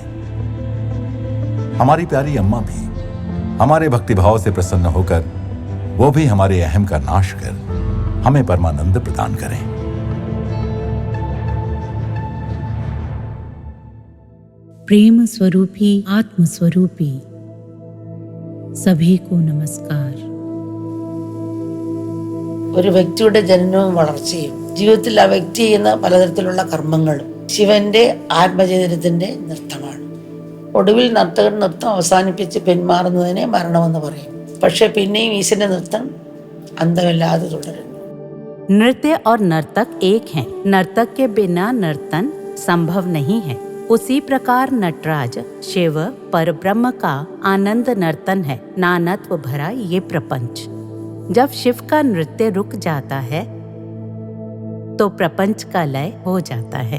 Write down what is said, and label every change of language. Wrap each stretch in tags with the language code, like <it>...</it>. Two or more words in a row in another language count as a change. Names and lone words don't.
<hi>हमारी प्यारी अम्मा भी हमारे भक्तिभाव से प्रसन्न होकर वो भी हमारे अहम का नाश कर हमें परमानंद प्रदान करें। प्रेम स्वरूपी आत्म स्वरूपी सभी को नमस्कार।</hi> <ml>ഒരു വ്യക്തിയുടെ ജനനവും വളർച്ചയും ജീവിതത്തിൽ ആ വ്യക്തി ചെയ്യുന്ന പലതരത്തിലുള്ള കർമ്മങ്ങളും ശിവന്റെ ആത്മചൈതന്യത്തിന്റെ നൃത്തമാണ്. ഒടുവിൽ നർത്തകൻ നൃത്തം അവസാനിപ്പിച്ച് പിന്മാറുന്നതിനെ മരണമെന്ന് പറയും. പക്ഷെ പിന്നെയും ഈശ്വരന്റെ നൃത്തം അന്തമില്ലാതെ തുടരുന്നു.</ml> <hi>नृत्य और नर्तक एक हैं। नर्तक के बिना नर्तन संभव नहीं है। उसी प्रकार नटराज शिव परब्रह्म का आनंद नर्तन है। नानत्व भरा ये प्रपंच। जब शिव का नृत्य रुक जाता है तो प्रपंच का लय हो जाता है।</hi>